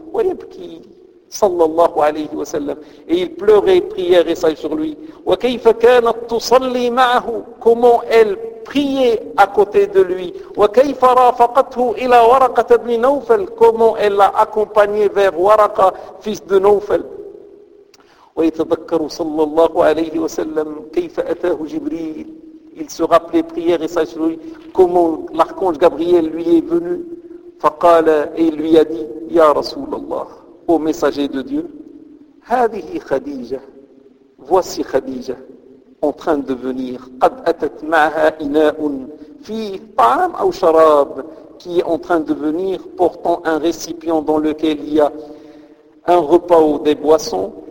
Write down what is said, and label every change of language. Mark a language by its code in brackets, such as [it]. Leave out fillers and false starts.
[ar] ويبكي صلى الله عليه وسلم, [fr] et il pleurait, prière et saillait sur lui. [ar] وكيف كانت تصلي معه, [fr] comment elle priait à côté de lui. [ar] وكيف رافقته إلى ورقة بن نوفل, [fr] comment elle l'a accompagné vers ورقة, fils de نوفل. [ar] ويتذكر صلى الله عليه وسلم كيف أتاه جبريل. [fr] Il se rappelait, prière et sage lui, comment l'archange Gabriel lui est venu. [ar] فقال, [fr] et il lui a dit, [ar] يا رسول الله, [fr] ô messager de Dieu, [ar] هذه خديجة, [fr] voici خديجة, en train de venir. [ar] قد أتت معها إناء فيه طعام أو شراب, [fr] qui est en train de venir, portant un récipient dans lequel il y a un repas ou des boissons.